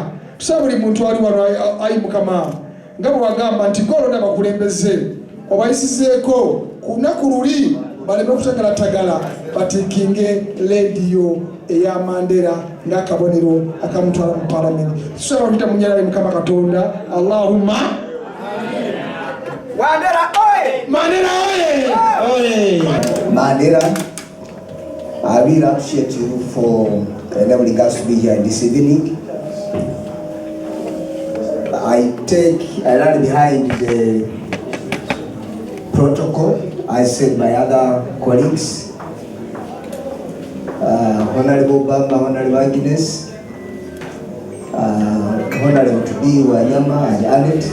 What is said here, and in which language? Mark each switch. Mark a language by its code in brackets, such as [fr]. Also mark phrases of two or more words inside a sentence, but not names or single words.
[lg] Tusaba buli muntu ali wano ayi Mukama nga bwe wagamba nti golonda bakulembeze obayisizeeko ku lunaku luli baleme kutagalatagala batikinge lediyo eya Mandera ng'akabonero akamutwala mu Parliament. Tusaba okuyita mu nnyala Mukama Katonda. Allahumma Mandera oye! Mandera oye! Mandera, [en] I really appreciate you for enabling us to be here this evening. I run behind the protocol. I said my other colleagues, Honorable Bamba, Honorable Agnes, Honorable Tudi Wanyama and Annette.